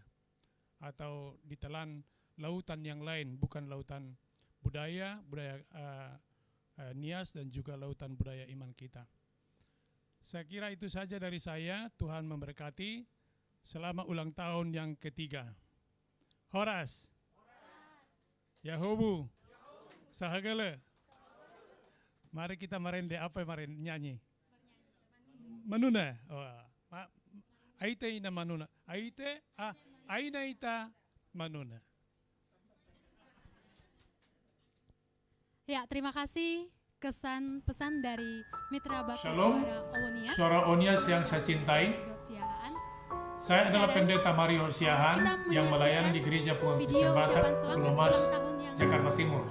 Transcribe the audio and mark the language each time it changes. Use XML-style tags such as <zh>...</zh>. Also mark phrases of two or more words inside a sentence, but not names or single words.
<id>Atau ditelan lautan yang lain, bukan lautan budaya Nias dan juga lautan budaya iman kita. Saya kira itu saja dari saya. Tuhan memberkati. Selamat ulang tahun yang ketiga. Horas. Yahobu. Sahagala. Mari kita nyanyi.</id> <nia>Manuna. Aite ina manuna. Aina ita manuna.</nia> <id>Ya, terima kasih pesan dari Mitra Bakti Shalom. Suara Onias. Suara Onias yang saya cintai. Saya adalah Pendeta Mario Siahan yang melayani di Gereja Penghubung Batak, Pulau Mas, Jakarta Timur.</id>